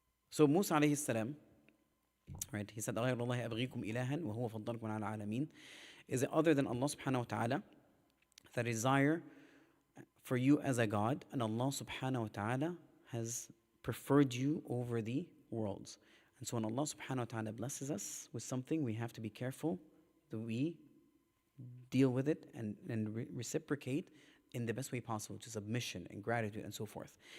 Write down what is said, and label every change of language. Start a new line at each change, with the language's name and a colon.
English: So Musa alayhi salam, right? He said,
Arabic: غَيْرَ اللَّهِ أَبْغِيكُمْ إِلَهًا وَهُوَ فَضَّلَكُمْ عَلَى الْعَالَمِينَ.
English: Is it other than Allah subhanahu wa ta'ala that desire for you as a God, and Allah subhanahu wa ta'ala has preferred you over the worlds. And so when Allah subhanahu wa ta'ala blesses us with something, we have to be careful that we deal with it and reciprocate in the best way possible, to submission and gratitude and so forth.